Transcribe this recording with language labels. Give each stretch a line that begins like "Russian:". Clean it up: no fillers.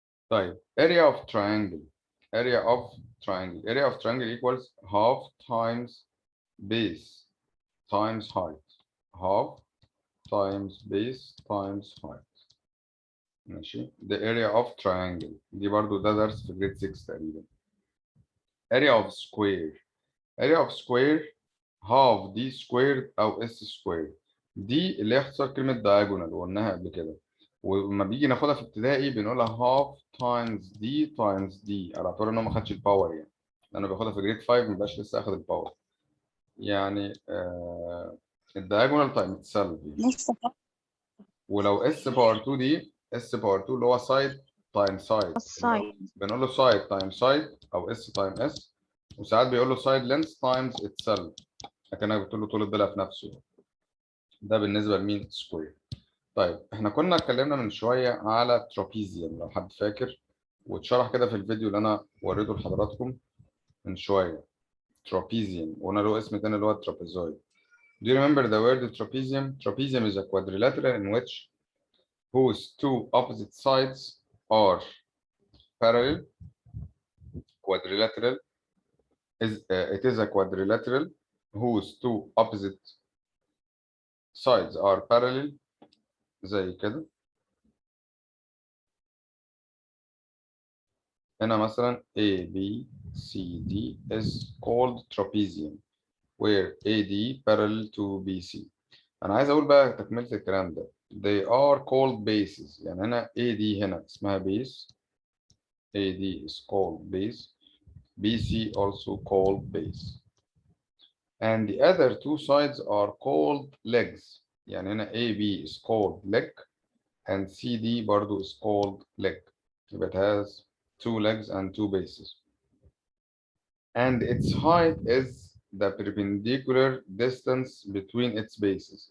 English: طيب area of triangle. area of triangle equals half times base times height. half times base times height.
Arabic: ماشي. the area of triangle دي برضو ده درس في grade 6 تقريبا.
English: area of square. area of square half d squared أو s squared.
Arabic: دي اللي هي اختصار كلمة diagonal وقلناها قبل كده. ولما بيجي ناخدها في ابتدائي بنقولها half times d times d على اعتبار ان هو ما خدش الباور يعني. لأنه باخدها في جريد 5 ما بقاش لسه اخد الباور. يعني الدايجونال تايم اتسلف يعني. ولو اس باور 2 دي اس باور 2 اللي هو سايد تايم سايد بنقول له سايد تايم سايد او اس تايم اس. وساعات بيقول له سايد لينث تايمز اتسلف لكنك بتقول له طول الضلع في نفسه. ده بالنسبه لمين سكوير. طيب احنا كنا اتكلمنا من شويه على ترابيزيوم لو حد فاكر واتشرح كده في الفيديو اللي انا وريته لحضراتكم من شويه. ترابيزيوم وقلنا له اسم تاني اللي هو الترابيزويد.
English: Do you remember the word trapezium? Trapezium is a quadrilateral in which whose two opposite sides are parallel. Quadrilateral is it is a quadrilateral whose two opposite sides are parallel.
Arabic: زي كده. هنا مثلا
English: A B C D is called trapezium where AD parallel to BC.
Arabic: أنا عايز أقول بقى تكملة الكلام ده.
English: They are called bases.
Arabic: يعني هنا AD هنا اسمها base.
English: AD is called base. BC also called base. and the other two sides are called legs.
Arabic: يعني هنا
English: AB is called leg and CD برضو is called leg. يبقى it has 2 legs and 2 bases. And its height is the perpendicular distance between its bases.